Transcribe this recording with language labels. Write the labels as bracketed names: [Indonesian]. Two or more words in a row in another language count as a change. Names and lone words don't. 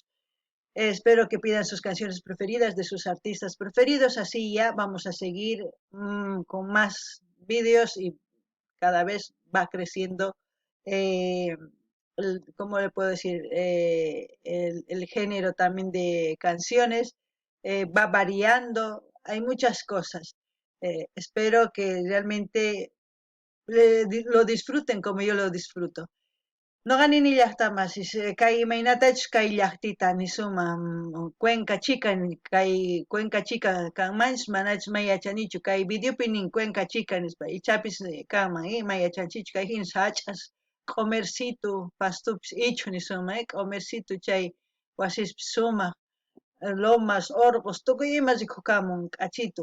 [Spanish] Espero que pidan sus canciones preferidas de sus artistas preferidos, así ya vamos a seguir con más vídeos y cada vez va creciendo, eh, ¿cómo le puedo decir? El género también de canciones va variando, hay muchas cosas. Espero que realmente lo disfruten como yo lo disfruto. [Quechua] No gané ni llaqtamas, kay imaynatachus kay llaqtita nisuma Cuenca Chica, kay Cuenca Chica kanmanchis manachus may yachanichu, kay videopi nin Cuenca Chica nispa, ichapis kanman, may yachanchichu, kay hina hach'as q'umirsitu pastupis ichu nisuma, q'umirsitu chay wasispis sumaq, lomas, orqos, tukuy ima rikukamun k'achitu.